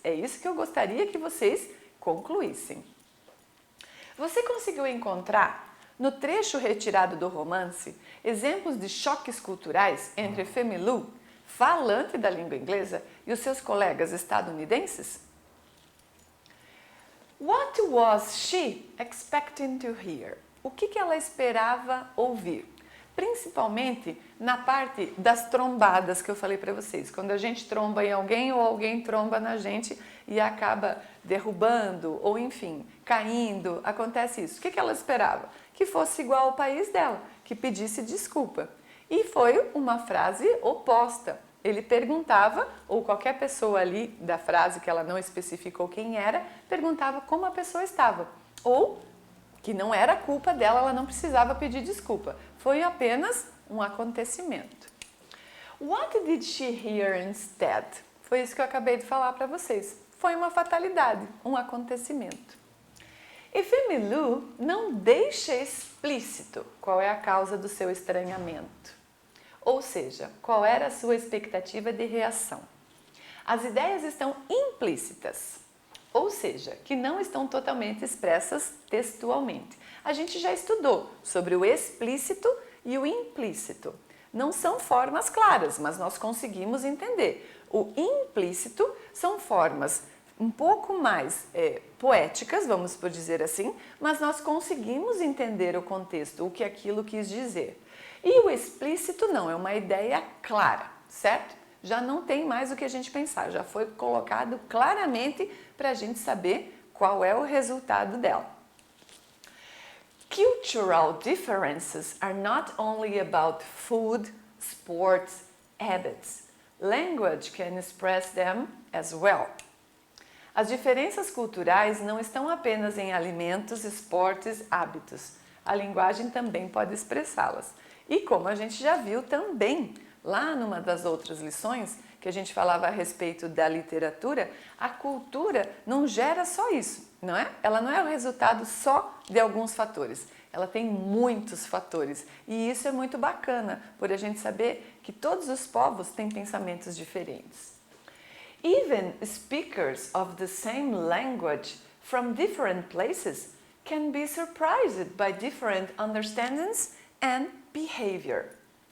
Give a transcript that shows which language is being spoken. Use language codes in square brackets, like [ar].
[pt] É isso que eu gostaria que vocês concluíssem. Você conseguiu encontrar no trecho retirado do romance exemplos de choques culturais entre Femi Lu, falante da língua inglesa, e os seus colegas estadunidenses? [en] What was she expecting to hear? [pt] O que ela esperava ouvir? Principalmente na parte das trombadas que eu falei para vocês. Quando a gente tromba em alguém ou alguém tromba na gente e acaba derrubando ou, enfim, caindo, acontece isso. O que ela esperava? Que fosse igual ao país dela, que pedisse desculpa. E foi uma frase oposta. Ele perguntava, ou qualquer pessoa ali da frase que ela não especificou quem era, perguntava como a pessoa estava. Ou que não era culpa dela, ela não precisava pedir desculpa. Foi apenas um acontecimento. [en] What did she hear instead? [pt] Foi isso que eu acabei de falar para vocês. Foi uma fatalidade, um acontecimento. E Femi Lu não deixa explícito qual é a causa do seu estranhamento. Ou seja, qual era a sua expectativa de reação. As ideias estão implícitas, ou seja, que não estão totalmente expressas textualmente. A gente já estudou sobre o explícito e o implícito. Não são formas claras, mas nós conseguimos entender. O implícito são formas um pouco mais poéticas, vamos por dizer assim, mas nós conseguimos entender o contexto, o que aquilo quis dizer. E o explícito não, é uma ideia clara, certo? Já não tem mais o que a gente pensar, já foi colocado claramente para a gente saber qual é o resultado dela. [en] Cultural differences are not only about food, sports, habits. Language can express them as well. [pt] As diferenças culturais não estão apenas em alimentos, esportes, hábitos. A linguagem também pode expressá-las. E como a gente já viu também, lá numa das outras lições, que a gente falava a respeito da literatura, a cultura não gera só isso, não é? Ela não é o resultado só de alguns fatores. Ela tem muitos fatores. E isso é muito bacana, por a gente saber que todos os povos têm pensamentos diferentes. [en] Even speakers of the same language from different places can be surprised by different understandings and behavior.